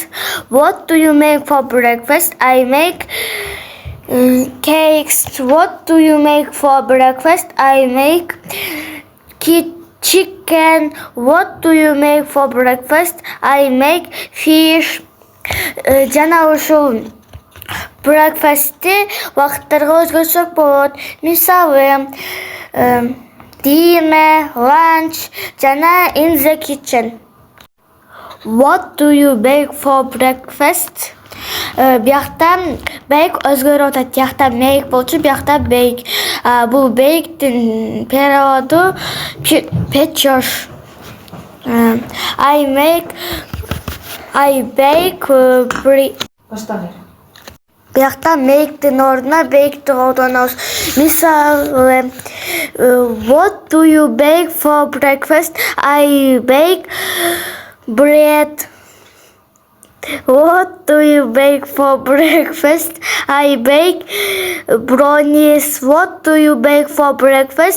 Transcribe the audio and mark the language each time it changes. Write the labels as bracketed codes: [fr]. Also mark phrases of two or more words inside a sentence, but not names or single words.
[en] What do you make for breakfast? I make cakes. What do you make for breakfast? I make chicken. What do you make for breakfast? I make fish. [ky] Жана ушул breakfast'ти вакыттарга өзгөрсөк болот. Мисалы, [en] dinner, lunch, жана in the kitchen. What do you bake for breakfast? [ky] Биякта bake өзгөрүп атат. Биякта make болчу, биякта bake. Бул bake'тин [ru] переводу печешь. [en] I bake bread. [ky] Биякта make'тин ордуна bake'ти колдонобуз. Мисалы, [en] what do you bake for breakfast? I bake bread. What do you bake for breakfast? I bake brownies. What do you bake for breakfast?